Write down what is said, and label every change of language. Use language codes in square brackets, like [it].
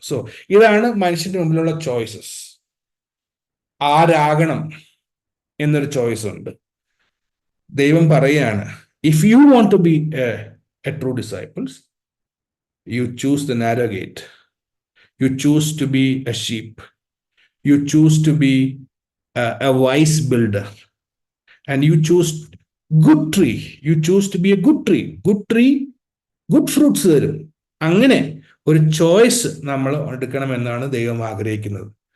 [ml] So ഇതാണ് മനുഷ്യന്റെ മുമ്പിലുള്ള ചോയ്സസ്. ആരാകണം എന്നൊരു ചോയ്സ് ഉണ്ട്. ദൈവം പറയുകയാണ്, [en] If you want to be a true disciples, you choose the narrow gate. You choose to be a sheep. You choose to be a wise builder. And you choose good tree. You choose to be a good tree. Good tree, good fruits [ml] തരും. അങ്ങനെ ഒരു choice നമ്മൾ എടുക്കണമെന്നാണ് ദൈവം ആഗ്രഹിക്കുന്നത്.